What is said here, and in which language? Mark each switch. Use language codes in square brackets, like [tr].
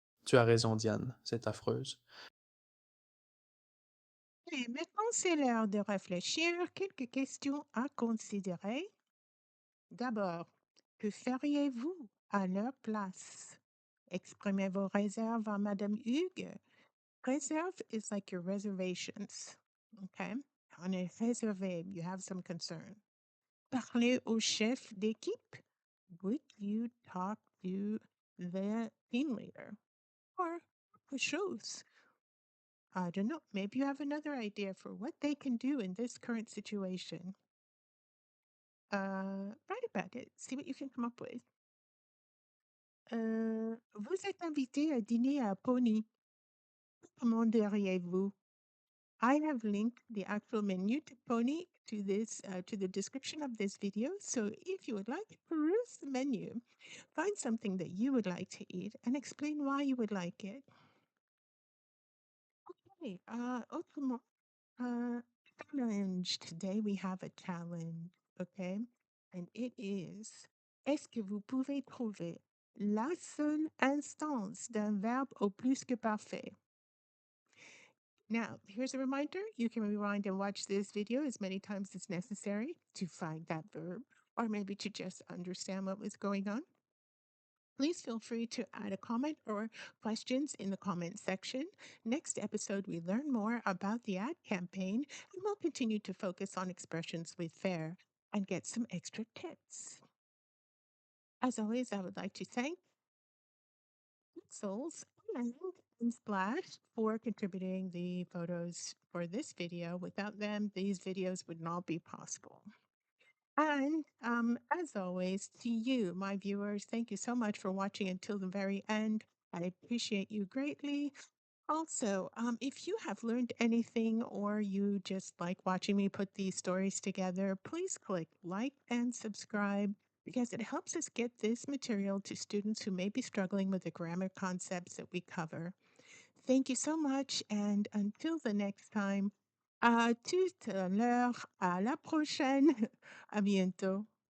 [fr] Tu as raison, Diane, c'est affreuse. Et maintenant, c'est l'heure de réfléchir. Quelques questions à considérer. D'abord, que feriez-vous à leur place? Exprimez vos réserves à Madame Hugues. [en] Reserve is like your reservations. [fr] Okay? On est réservé. [en] You have some concern. [fr] Parler au chef d'équipe. [en] Would you talk to the team leader? Or [fr] autre chose? [en] I don't know. Maybe you have another idea for what they can do in this current situation. Write about it. See what you can come up with. [fr] Vous êtes invité à dîner à Pony. Comment diriez-vous? [en] I have linked the actual menu to Pony to this to the description of this video. So if you would like, peruse the menu, find something that you would like to eat, and explain why you would like it. Okay. [fr] Autrement, [en] challenge. Today we have a challenge. Okay, and it is. [fr] Est-ce que vous pouvez trouver la seule instance d'un verbe au plus que parfait? [en] Now, here's a reminder. You can rewind and watch this video as many times as necessary to find that verb, or maybe to just understand what was going on. Please feel free to add a comment or questions in the comment section. Next episode, we learn more about the ad campaign, and we'll continue to focus on expressions with Faire and get some extra tips. As always, I would like to thank Souls and Splash for contributing the photos for this video. Without them, these videos would not be possible. And as always, to you, my viewers, thank you so much for watching until the very end. I appreciate you greatly. Also, if you have learned anything or you just like watching me put these stories together, please click like and subscribe because it helps us get this material to students who may be struggling with the grammar concepts that we cover. Thank you so much, and until the next time, [fr] à tout à l'heure, à la prochaine, à bientôt.